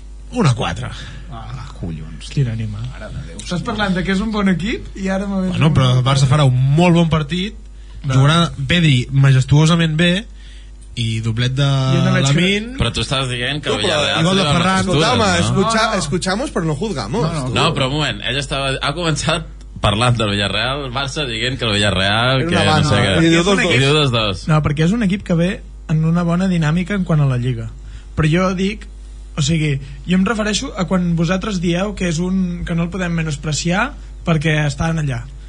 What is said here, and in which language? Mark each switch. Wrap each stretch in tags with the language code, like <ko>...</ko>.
<ca>1-4. Collons. Quina ànima. Estàs parlant de que és un bon equip i ara m'ha Bueno, però el Barça farà un molt bon partit, jugarà Pedri majestuosament bé i doblet de Lamine. Però tu estàs dient que No, el Villarreal igual de Ferran.</ca> <es>Escuchamos, escuchamos, pero no juzgamos.</es> <ca>No, però un moment, ell ha començat parlant del Villarreal, el Barça dient que el Villarreal que no sé què. I diu 2-2. No, perquè és un equip que ve en una bona dinàmica en quant a la Lliga. Però jo dic, o sigui, jo em refereixo a quan vosaltres dieu que és que no el podem menospreciar perquè estan allà.</ca>